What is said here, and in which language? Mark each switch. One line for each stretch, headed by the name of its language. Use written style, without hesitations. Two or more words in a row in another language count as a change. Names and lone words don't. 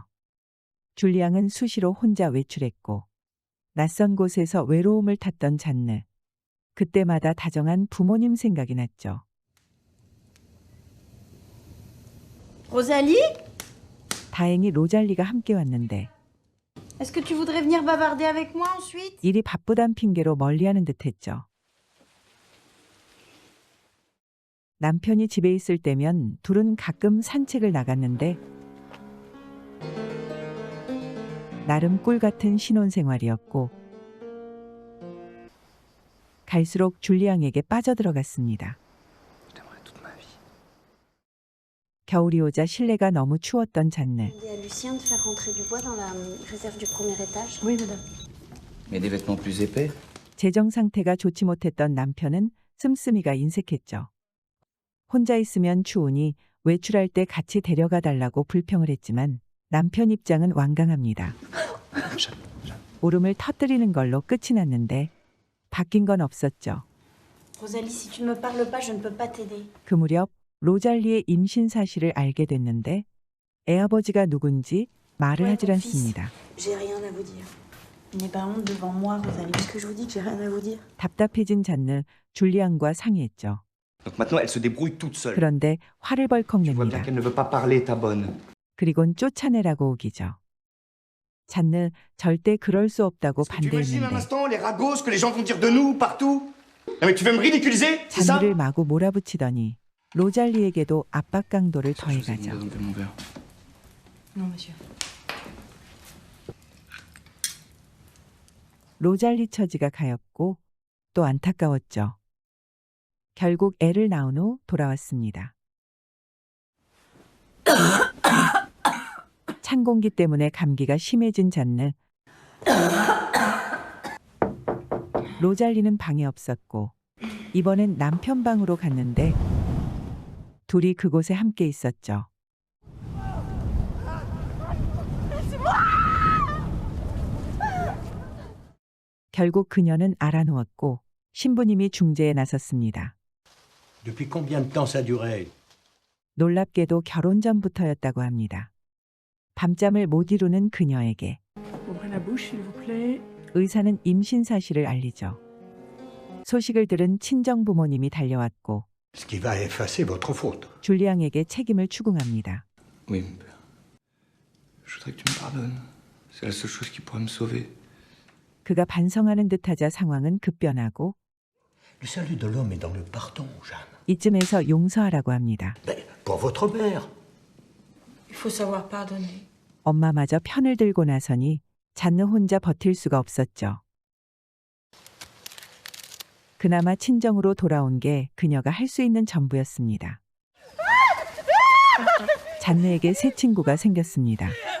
Korean: 줄리앙은 수시로 혼자 외출했고 낯선 곳에서 외로움을 탔던 잔느. 그때마다 다정한 부모님 생각이 났죠. Rosalie? 다행히 로잘리가 함께 왔는데
French: Est-ce que tu voudrais venir bavarder avec moi ensuite?
Korean: 일이 바쁘단 핑계로 멀리하는 듯했죠. 남편이 집에 있을 때면 둘은 가끔 산책을 나갔는데 나름 꿀 같은 신혼생활이었고 갈수록 줄리앙에게 빠져들어갔습니다. 겨울이 오자 실내가 너무 추웠던 잔느.
French: Demandez à Lucien de faire rentrer du bois dans la réserve du premier étage. Oui, madame. Mais des vêtements plus épais?
Korean: 재정 상태가 좋지 못했던 남편은 씀씀이가 인색했죠. 혼자 있으면 추우니 외출할 때 같이 데려가 달라고 불평을 했지만 남편 입장은 완강합니다. 울음을 터뜨리는 걸로 끝이 났는데 바뀐 건 없었죠.
French: Rosalie, si tu ne me parles pas, je ne peux pas t'aider.
Korean: 그 무렵 로잘리의 임신 사실을 알게 됐는데 애아버지가 누군지 말을 하질 않습니다.
French: J'ai rien à vous dire. N'ayez pas honte devant moi, Rosalie, parce que je vous dis que j'ai rien à vous dire.
Korean: 답답해진 잔느 줄리앙과 상의했죠.
French: Donc maintenant, elle se débrouille toute seule.
Korean: 그런데 화를 벌컥
French: Tu vois bien
Korean: 냅니다.
French: qu'elle ne veut pas parler, ta bonne.
Korean: 그리곤 쫓아내라고 우기죠. 잔느 절대 그럴 수 없다고
French: Tu imagines un
Korean: 반대했는데
French: instant les ragots, ce que les gens vont dire de nous partout? Non mais tu veux me ridiculiser? C'est ça?
Korean: 잔느를 마구 몰아붙이더니 로잘리에게도 압박 강도를 더해가죠.
French: mon verre. Non, monsieur.
Korean: 로잘리 처지가 가엾고 또 안타까웠죠. 결국 애를 낳은 후 돌아왔습니다. 찬 공기 때문에 감기가 심해진 잔느. 로잘리는 방에 없었고 이번엔 남편 방으로 갔는데 둘이 그곳에 함께 있었죠. 결국 그녀는 알아놓았고 신부님이 중재에 나섰습니다.
French: Depuis combien de temps ça durait?
Korean: 놀랍게도 결혼 전부터였다고 합니다. 밤잠을 못 이루는 그녀에게
French: Ouvrez la bouche, s'il vous plaît.
Korean: 의사는 임신 사실을 알리죠. 소식을 들은 친정 부모님이 달려왔고
French: Ce qui va effacer votre faute.
Korean: 줄리앙에게 책임을 추궁합니다.
French: Oui, mon père. Je voudrais que tu me pardonnes. C'est la seule chose qui pourra me sauver.
Korean: 그가 반성하는 듯하자 상황은 급변하고
French: Le salut de l'homme est dans le pardon, Jeanne.
Korean: 이쯤에서 용서하라고 합니다.
French: Mais pour votre mère. Il faut savoir pardonner.
Korean: 엄마마저 편을 들고 나서니 잔느 혼자 버틸 수가 없었죠. 그나마 친정으로 돌아온 게 그녀가 할 수 있는 전부였습니다. 잔느에게 새 친구가 생겼습니다.